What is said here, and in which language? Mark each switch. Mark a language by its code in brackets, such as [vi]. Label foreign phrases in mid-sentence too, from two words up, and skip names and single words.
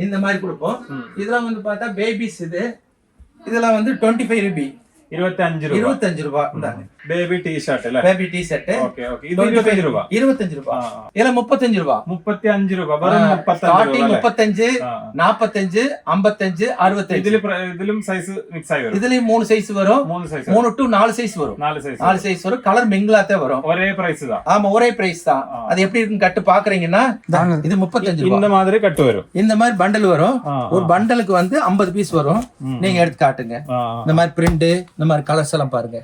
[ta] இந்த மாதிரி கொடுப்போம். இதெல்லாம் வந்து பார்த்தா பேபிஸ். இதெல்லாம் வந்து 25 ரூபாய். 25 ரூபாய். 25 ரூபாய். இந்தாங்க [en] baby T-shirt [ta] இல்ல. [en] baby T-shirt. okay okay. [ta] இது 25 ரூபாய். 25 ரூபாய். இதெல்லாம் 35 ரூபாய். 35 ரூபாய். வெறும் 35 ஸ்டார்டிங் 35, 45, 55, 65. இதிலும் சைஸ் மிக்ஸ் ஆயி வரும். இதிலும் 3 சைஸ் வரும். 3 to 4 சைஸ் வரும். 4 சைஸ் வரும். கலர் மிங்கிளாத்தே வரும். ஒரே பிரைஸ் தான். ஆமா, ஒரே பிரைஸ் தான். அது எப்படி இருக்குன்னு கட்டு பாக்குறீங்கன்னா, இது 35 ரூபாய். இந்த மாதிரி கட்டு வரும். இந்த மாதிரி பண்டல் வரும். ஒரு பண்டலுக்கு வந்து 50 பீஸ் வரும். நீங்க எடுத்து காட்டுங்க. இந்த மாதிரி பிரிண்ட், இந்த மாதிரி கலர்ஸ் எல்லாம் பாருங்க.